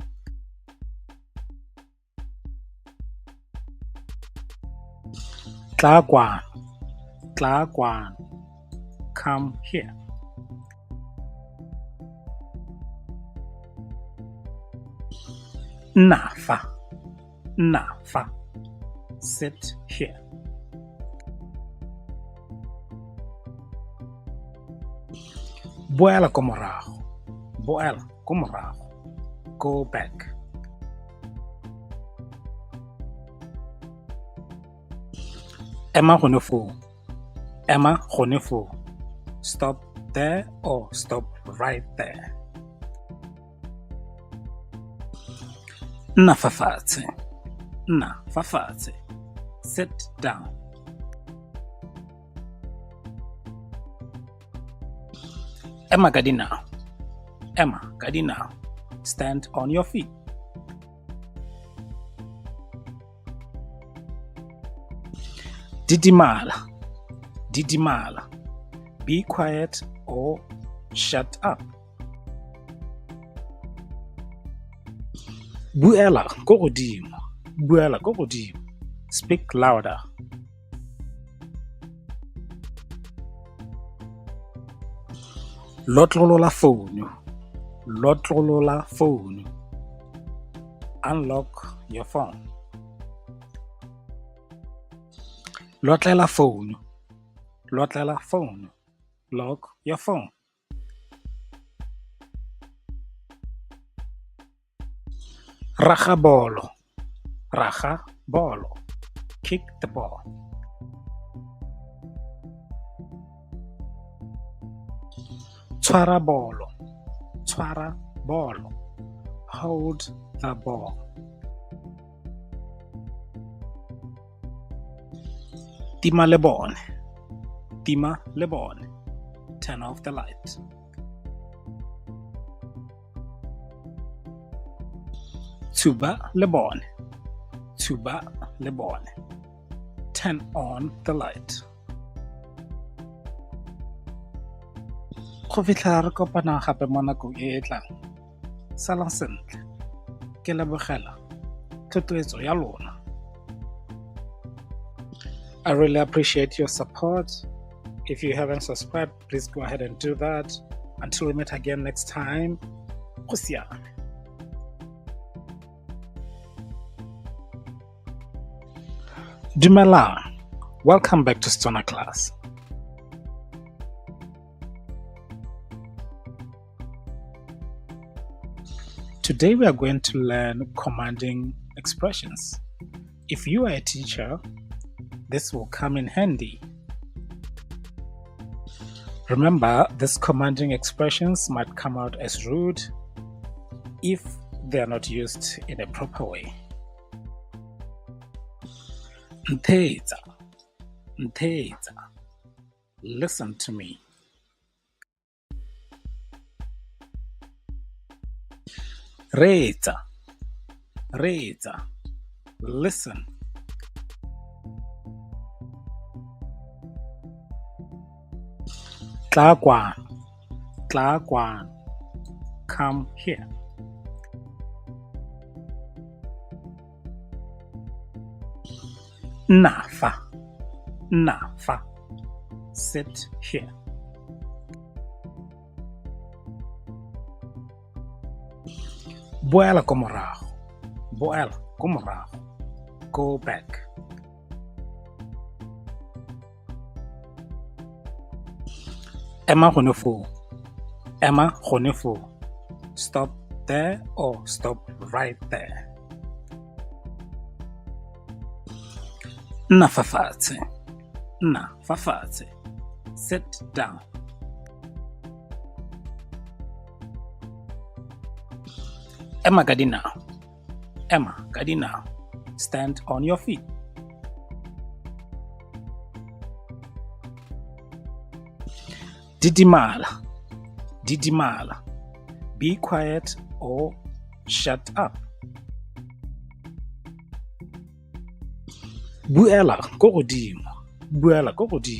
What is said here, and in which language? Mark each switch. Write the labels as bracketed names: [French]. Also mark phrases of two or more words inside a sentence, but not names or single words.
[Tswana] Tlakwan. [English] Tlakwan. Come here. Nafa. Nafa. Sit here. [Tswana] Boela ko morago. Boela ko morago. [English] Go back. [Tswana] Ema gone foo. Ema gone foo. [English] Stop there or stop right there. [Tswana] Nna fa fatshe. Nna fa fatshe. [English] Sit down. [Tswana] Emma ka dinao. Emma ka dinao. [English] Stand on your feet. [Tswana] Didimala. Didimala. [English] Be quiet or shut up. [Tswana] Buela ko godimo. Buela ko godimo. [English] Speak louder. [Tswana] Lotlolola phone. Lotlolola phone. [English] Unlock your phone. [Tswana] Lotlela phone. Lotlela phone. [English] Lock your phone. [Tswana] Raga bolo. Raga bolo. [English] Kick the ball. [Tswana] Tshwara bolo. Tshwara bolo. [English] Hold the ball. [Tswana] Tima le bone. Tima le bone. [English] Turn off the light. [Tswana] Tuba le bone. Tuba le bone. [English] Turn on the light. [Tswana] Go fitlha re kopana gape mo nakong e e tlang. Salang sentle. Ke lebogela thotloetso ya lona. [English] I really appreciate your support. If you haven't subscribed, please go ahead and do that. Until we meet again next time. [Tswana] Go siame. Dumelang. [English] Welcome back to Setswana class. Today we are going to learn commanding expressions. If you are a teacher, this will come in handy. Remember, these commanding expressions might come out as rude if they are not used in a proper way. [Tswana] Nthetsa, nthetsa. [English] Listen to me. [Tswana] Reetsa, reetsa. Listen. Tla kwano. [English] Come here. Nafa. Sit here. [Tswana] Boela ko morago. [English] Go back. [Tswana] Emma gone foo. [English] Stop there or stop right there. [Tswana] Nna fa fatshe. [English] Sit down. [Tswana] Emma ka dinao. [English] Stand on your feet. Didimala. Be quiet or shut up. [Tswana] Buela ko godimo.